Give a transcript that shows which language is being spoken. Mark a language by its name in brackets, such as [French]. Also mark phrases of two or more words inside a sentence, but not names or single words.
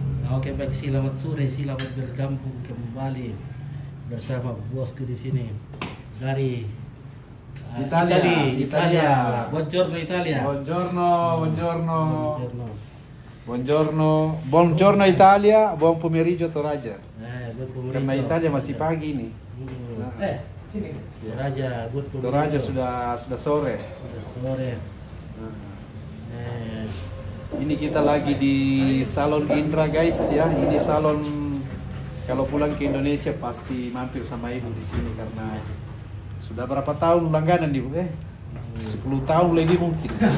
[Indonesian] Oke, baik, selamat sore, selamat bergabung kembali bersama bosku di sini dari Italia. [Italian] Buongiorno Italia. Buongiorno Italia, buon pomeriggio Toraja. Buon pomeriggio. [Indonesian] Karena Italia masih pagi ini. Sini. Toraja, [Italian] buon pomeriggio. [Indonesian] Toraja sudah sore. Sudah sore. Ini kita lagi di Salon Indra guys ya. Ini salon kalau pulang ke Indonesia pasti mampir sama ibu di sini karena sudah berapa tahun langganan ibu 10 tahun lebih mungkin.